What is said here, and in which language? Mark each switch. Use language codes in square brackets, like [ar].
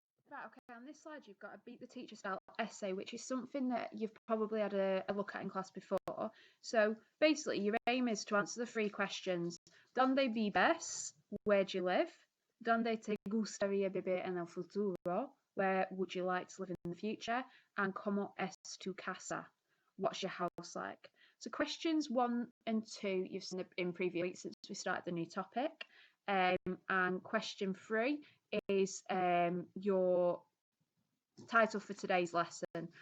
[en] Right, okay, on this slide you've got a Beat the Teacher style essay, which is something that you've probably had a look at in class before. So basically your aim is to answer the three questions. [es] ¿Dónde vives? [en] Where do you live? [es] ¿Dónde te gustaría vivir en el futuro? [en] Where would you like to live in the future? And [es] ¿Cómo es tu casa? [en] What's your house like? So questions 1 and 2 you've seen in previous weeks since we started the new topic. And question 3 is your title for today's lesson.